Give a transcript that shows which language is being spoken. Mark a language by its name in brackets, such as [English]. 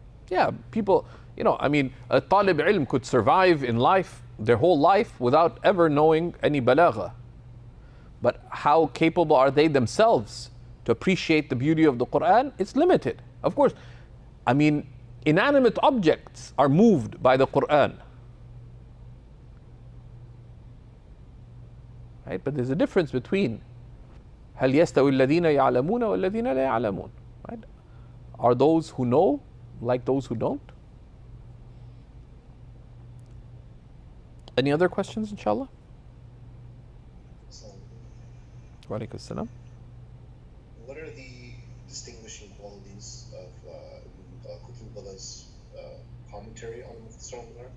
[English] Yeah, people, a talib ilm could survive in life, their whole life, without ever knowing any balagha. But how capable are they themselves to appreciate the beauty of the Quran? It's limited. Of course, inanimate objects are moved by the Quran. Right? But there's a difference between [Arabic] هل يستوي الذين يعلمون والذين لا يعلمون. [English] Right? Are those who know like those who don't? Any other questions, inshallah? Wa alaikum salam. What are the distinguishing qualities of Qutb's commentary on Mukhtasar al-Manar?